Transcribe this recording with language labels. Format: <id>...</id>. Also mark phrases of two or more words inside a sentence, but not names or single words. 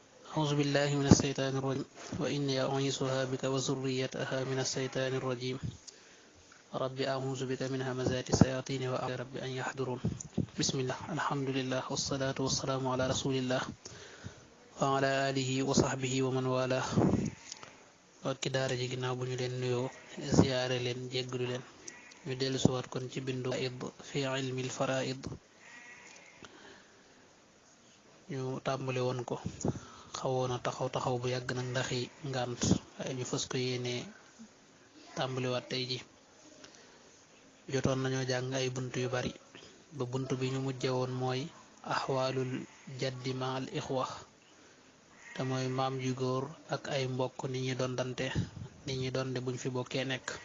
<ar>أعوذ بالله من الشيطان الرجيم وإني أعيذها بك وذريتها من الشيطان الرجيم رب أعوذ بك من همزات الشياطين وأعوذ رب أن يحضرون بسم الله الحمد لله والصلاة والسلام على رسول الله وعلى آله وصحبه ومن والاه</ar> <wo>wakki daara ji ginnaaw bu ñu leen nuyoo ziyaare leen jéggalu leen ñu dellu siwaat kon ci bindu fi</wo> <ar>ilmi alfaraid</ar> <wo>ñu tàmbali woon ko xawoon a taxaw bu yàgg nag ndaxi ngànt waaye ñu fës ko yéene tàmbaliwaat tey ji jotoon nañoo jàng ay bunt yu bari ba bunt bi ñu mujje woon mooy</wo> <ar>أحوال الجد مع الإخوة</ar> <wo>te mooy maam ju góor ak ay mbokk ni ñi dondante ni ñi donde buñ fi bokkee nekk</wo>